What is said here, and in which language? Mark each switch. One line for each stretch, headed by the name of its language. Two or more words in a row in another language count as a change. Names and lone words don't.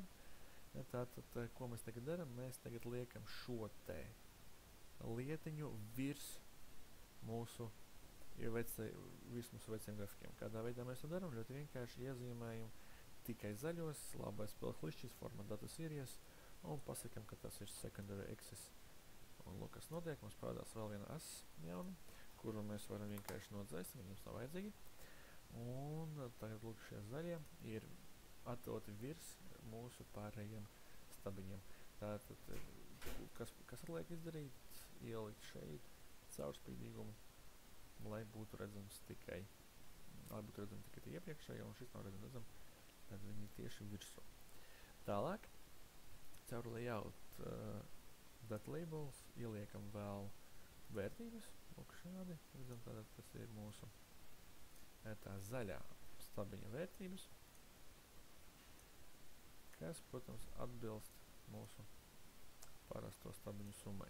Latvian: Tātad, ko mēs tagad daram? Mēs tagad liekam šo te lietiņu virs mūsu veciem grafikiem. Kādā veidā mēs to daram? Ļoti vienkārši iezīmējam tikai zaļos, labais spēles klišķis,
English: format data series,
Latvian: un pasakam, ka tas ir
English: secondary access.
Latvian: Un lūk, kas notiek, mums parādās vēl viena as jauna, kuru mēs varam vienkārši nodzēst, viņi mums nav vajadzīgi. Un tagad lūk šie zaļie ir attēloti virs mūsu pārējiem stabiņiem. Tātad, kas atliek izdarīt? Ielikt šeit caurspīdīgumu, lai būtu redzams tikai iepriekšējo, un šis nav redzam, tad viņi ir tieši virsū. Tālāk, caur
English: layout data labels
Latvian: ieliekam vēl vērtības, lūk šādi, redzam, tātad tas ir mūsu tā zaļā stabiņa vērtības, kas, protams, atbilst mūsu parasto stabiņu summai.